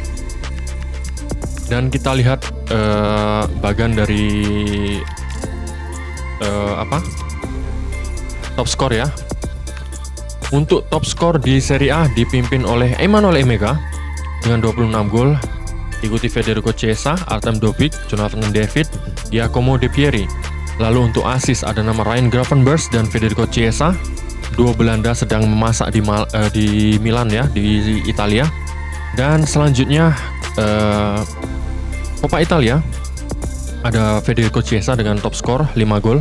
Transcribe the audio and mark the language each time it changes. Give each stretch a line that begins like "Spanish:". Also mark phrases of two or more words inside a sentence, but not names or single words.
Indonesian: Dan kita lihat bagian dari top skor ya. Untuk top skor di Serie A dipimpin oleh Emanuel Emega dengan 26 gol, diikuti Federico Chiesa, Artem Dovbyk, Jonathan David, Giacomo De Pieri. Lalu untuk assist ada nama Ryan Gravenberch dan Federico Chiesa. Dua Belanda sedang memasak di Milan ya, di Italia. Dan selanjutnya Coppa Italia ada Federico Chiesa dengan top skor 5 gol.